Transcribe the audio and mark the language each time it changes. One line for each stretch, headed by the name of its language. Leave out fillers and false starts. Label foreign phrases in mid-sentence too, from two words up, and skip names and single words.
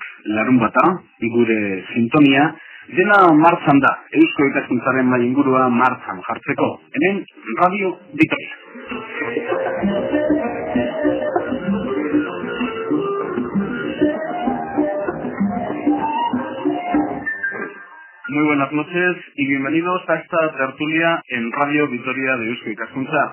Basque: larunbata, gure sintonia, dena martxan da, Eusko Ikaskuntzaren mai ingurua martxan jartzeko, hemen Radio Vitoria.
Spanish: Muy buenas noches y bienvenidos a esta tertulia en Radio Vitoria de Eusko Ikaskuntza.